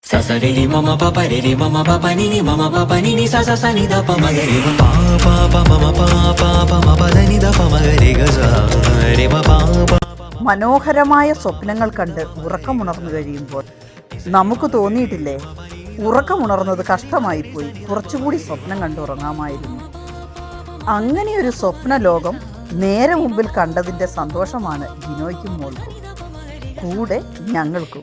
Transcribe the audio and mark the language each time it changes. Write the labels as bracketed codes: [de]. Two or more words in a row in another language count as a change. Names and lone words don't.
[ml] Sa re re mama papa re re mama papa ni ni mama papa ni ni sa sa sa ni da pa ma ga re ma pa pa mama pa pa ma pa da ni da pa ma ga re ga sa re ma pa. മനോഹരമായ സ്വപ്നങ്ങൾ കണ്ട് ഉറക്കമുണർന്നു കഴിയുമ്പോൾ നമുക്ക് തോന്നിയിട്ടില്ലേ, ഉറക്കമുണർന്നത് കഷ്ടമായിപ്പോയി, കുറച്ചുകൂടി സ്വപ്നം കണ്ടുറങ്ങാമായിരുന്നു. അങ്ങനെയൊരു സ്വപ്ന ലോകം നേരെ മുമ്പിൽ കണ്ടതിൻ്റെ സന്തോഷമാണ് ജിനോയ്ക്കും മോൾക്കും, കൂടെ ഞങ്ങൾക്കും.